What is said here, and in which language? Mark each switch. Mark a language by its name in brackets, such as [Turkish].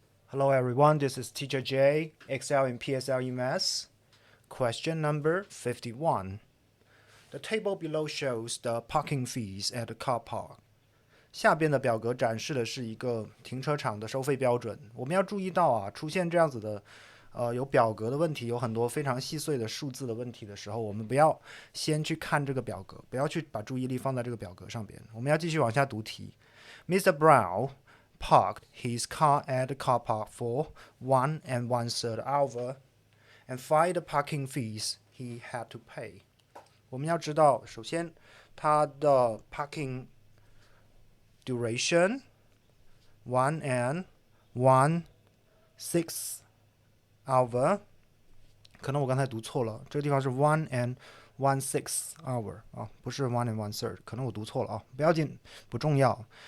[English] Hello everyone, this is Teacher J, Excel in PSLE Maths. Question number 51. The table below shows the parking fees at the car park. [Chinese] 下边的表格展示的是一个停车场的收费标准。我们要注意到啊，出现这样子的有表格的问题，有很多非常细碎的数字的问题的时候，我们不要先去看这个表格，不要去把注意力放在这个表格上边。我们要继续往下读题。Mr. [English] Brown parked his car at the car park for 1 1/3 hour and find the parking fees he had to pay. [Chinese] 我们要知道，首先它的 parking duration 1 1/6 hour， 可能我刚才读错了，这个地方是 1 1/6 hour 啊，不是 1 1/3， 可能我读错了啊，不要紧，不重要。